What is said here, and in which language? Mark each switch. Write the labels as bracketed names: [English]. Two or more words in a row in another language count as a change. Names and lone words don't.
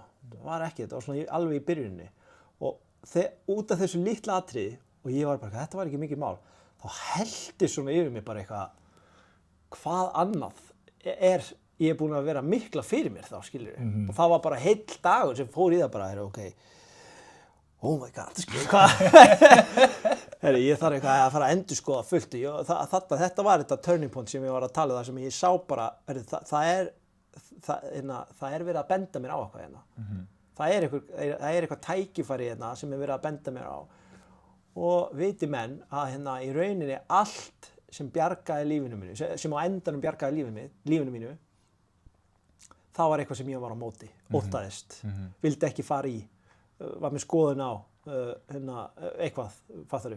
[Icelandic] Þetta var svona alveg í byrjuninni. Og út af þessu litla atriði, og ég var bara, þetta var ekki mikið mál, þá hellti svona yfir mig bara eitthvað, hvað annað ég búinn að vera mikla fyrir mér þá, skilurðu. Og það var bara heill dagur sem fór í það bara, [English] ok, oh my god, [Icelandic] skilurðu, hvað? Ég þarf eitthvað að fara að endurskoða fullt. Þetta var þetta [English] turning point [Icelandic] sem ég var að tala um, það sem ég sá bara, það verið að benda mér á eitthvað hérna. Það eitthvað tækifæri hérna sem verið að benda mér á. Og viti menn að í rauninni allt sem bjargaði lífinu mínu, sem á endanum bjargaði lífinu mínu, það var eitthvað sem ég var á móti, óttaðist, vildi ekki fara í, var með skoðun á, eitthvað, fattarðu.